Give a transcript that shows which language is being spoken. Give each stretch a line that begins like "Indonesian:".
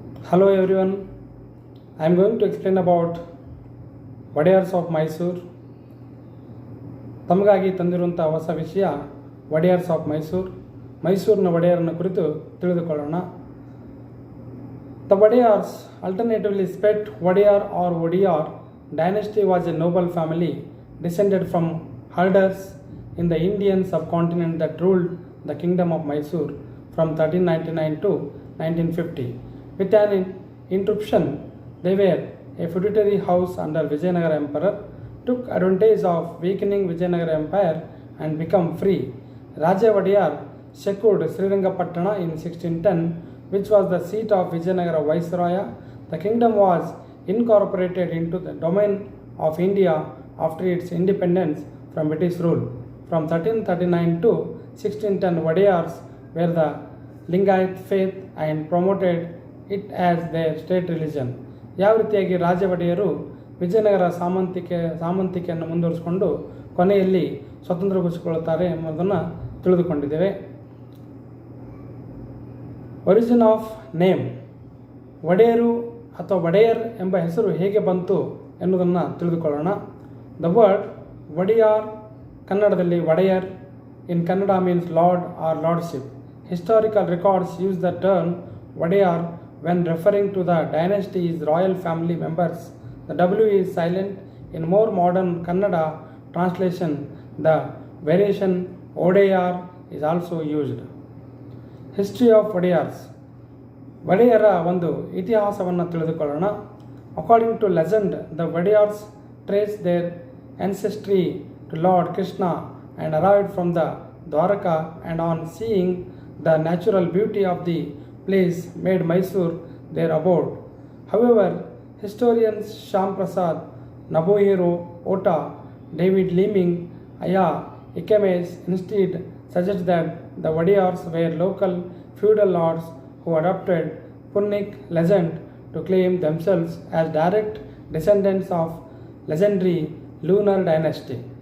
English: Hello everyone, I am going to explain about Wodeyars of Mysore.
Kannada: ತಮಗಾಗಿ ತಂದಿರುವಂಥ ಹೊಸ ವಿಷಯ Wodeyars of ಮೈಸೂರಿನ ಒಡೆಯರನ್ನು ಕುರಿತು ತಿಳಿದುಕೊಳ್ಳೋಣ.
English: The Wodeyars, alternatively spelled Wodeyar or Wodeyar dynasty, was a noble family descended from herders in the Indian subcontinent that ruled the kingdom of Mysore from 1399 to 1950. With an interruption, they were a feudatory house under Vijayanagara Emperor, took advantage of weakening Vijayanagara Empire and become free. Raja Wodeyar secured Srirangapatna in 1610, which was the seat of Vijayanagara Viceroya. The kingdom was incorporated into the domain of India after its independence from British rule. From 1339 to 1610, Wodeyars were the Lingayat faith and promoted it as their state religion.
Kannada: ಯಾವ ರೀತಿಯಾಗಿ ರಾಜ ಒಡೆಯರು ವಿಜಯನಗರ ಸಾಮಂತಿಕೆಯನ್ನು ಮುಂದುವರಿಸಿಕೊಂಡು ಕೊನೆಯಲ್ಲಿ ಸ್ವತಂತ್ರಗೊಳಿಸಿಕೊಳ್ಳುತ್ತಾರೆ ಎಂಬುದನ್ನು ತಿಳಿದುಕೊಂಡಿದ್ದೇವೆ.
English: origin of name,
Kannada: ಒಡೆಯರು ಅಥವಾ ಒಡೆಯರ್ ಎಂಬ ಹೆಸರು ಹೇಗೆ ಬಂತು ಎನ್ನುವುದನ್ನು ತಿಳಿದುಕೊಳ್ಳೋಣ.
English: The word Wodeyar, ಕನ್ನಡದಲ್ಲಿ Wodeyar, in Kannada means lord or lordship. Historical records use the term Wodeyar when referring to the dynasty's royal family members. The W is silent. In more modern Kannada translation, the variation Wodeyar is also used. History of Wodeyars.
Kannada: ಒಡೆಯರ ಒಂದು ಇತಿಹಾಸವನ್ನು ತಿಳಿದುಕೊಳ್ಳೋಣ.
English: According to legend, the Wodeyars trace their ancestry to Lord Krishna and arrived from the Dwaraka, and on seeing the natural beauty of the place made Mysore their abode. However, historians Shyam Prasad, Nabohiro Ota, David Leeming, Aya Ikemes instead suggest that the Wodeyars were local feudal lords who adopted Punic legend to claim themselves as direct descendants of legendary lunar dynasty.